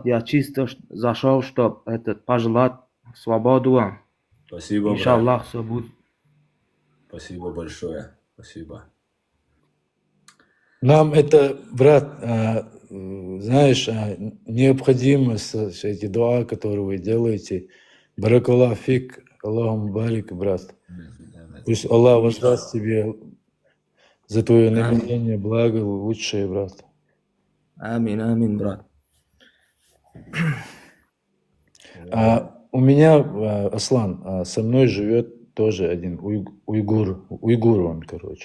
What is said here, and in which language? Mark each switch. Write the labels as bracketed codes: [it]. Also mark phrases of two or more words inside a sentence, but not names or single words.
[ru] Я чисто зашел, чтобы пожелать свободу вам. Спасибо, брат. Иншаллах, все будет. Спасибо большое. Спасибо. Нам это, брат, знаешь, необходимо эти дуа, которые вы делаете. [ar] بارك الله فيك اللهم بارك, [ru] брат. Пусть Аллах воздаст тебе за твое намерение благо лучшее, брат. Амин, амин, брат. У меня, Аслан, со мной живет тоже один уйгур он, короче.